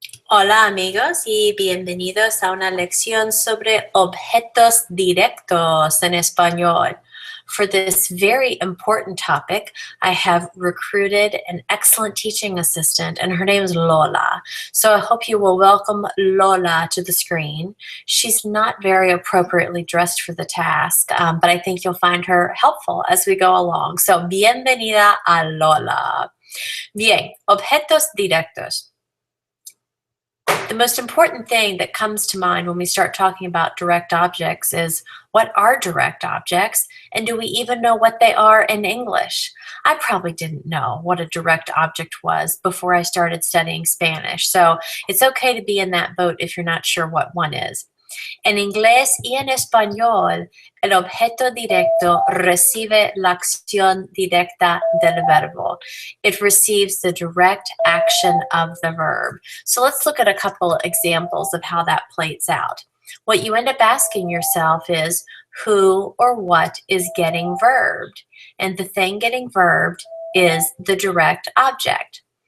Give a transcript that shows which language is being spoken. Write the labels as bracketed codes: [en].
[es] Hola amigos y bienvenidos a una lección sobre objetos directos en español. [en] For this very important topic, I have recruited an excellent teaching assistant, and her name is Lola. So I hope you will welcome Lola to the screen. She's not very appropriately dressed for the task, but I think you'll find her helpful as we go along. [es] So bienvenida a Lola. Bien, objetos directos. [en] The most important thing that comes to mind when we start talking about direct objects is, what are direct objects, and do we even know what they are in English? I probably didn't know what a direct object was before I started studying Spanish, so it's okay to be in that boat if you're not sure what one is. [es] En inglés y en español, el objeto directo recibe la acción directa del verbo. [en] It receives the direct action of the verb. So let's look at a couple of examples of how that plays out. What you end up asking yourself is, who or what is getting verbed? And the thing getting verbed is the direct object.